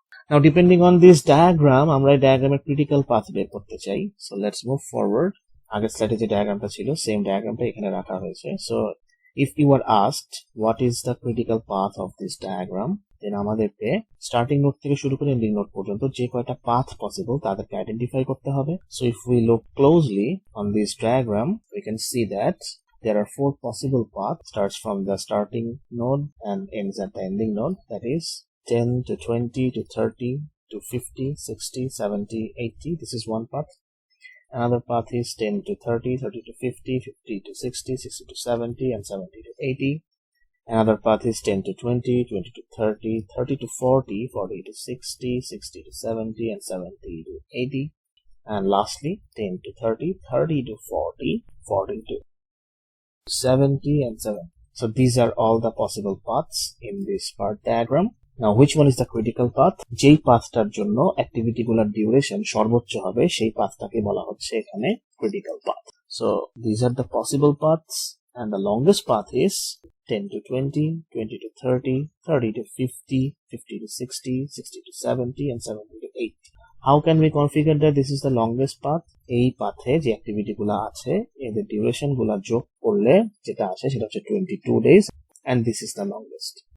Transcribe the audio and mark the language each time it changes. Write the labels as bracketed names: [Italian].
[English] Now depending on this diagram, [Bangla] আমরা এই ডায়াগ্রামের ক্রিটিক্যাল পাথ বের করতে চাই। [English] So let's move forward. [Bangla] আগের স্লাইডে যে ডায়াগ্রামটা ছিল সেম ডায়াগ্রামটা এখানে রাখা হয়েছে। [English] So if you were asked what is the critical path of this diagram, then [Bangla] আমাদেরকে স্টার্টিং নোড থেকে শুরু করে এন্ডিং নোড পর্যন্ত যে কয়টা পাথ পসিবল তাদেরকে আইডেন্টিফাই করতে হবে। [English] So if we look closely on this diagram, we can see that there are 4 possible paths, starts from the starting node and ends at the ending node, that is 10 to 20 to 30 to 50, 60, 70, 80. This is one path. Another path is 10 to 30, 30 to 50, 50 to 60, 60 to 70, and 70 to 80. Another path is 10 to 20, 20 to 30, 30 to 40, 40 to 60, 60 to 70, and 70 to 80. And lastly, 10 to 30, 30 to 40, 40 to 70, and 70. So these are all the possible paths in this part diagram. Now which one is the critical path? [Bangla] যেই পাথটার জন্য activity গুলোর duration সর্বোচ্চ হবে সেই পাথটাকে বলা হচ্ছে এখানে critical path. [English] So these are the possible paths and the longest path is 10 to 20, 20 to 30, 30 to 50, 50 to 60, 60 to 70, and 70 to 80. How can we configure that this is the longest path? [Bangla] এই পাথে যে activity গুলো আছে এদের duration গুলো যোগ করলে যেটা আসে সেটা হচ্ছে [English] 22 days and this is the longest.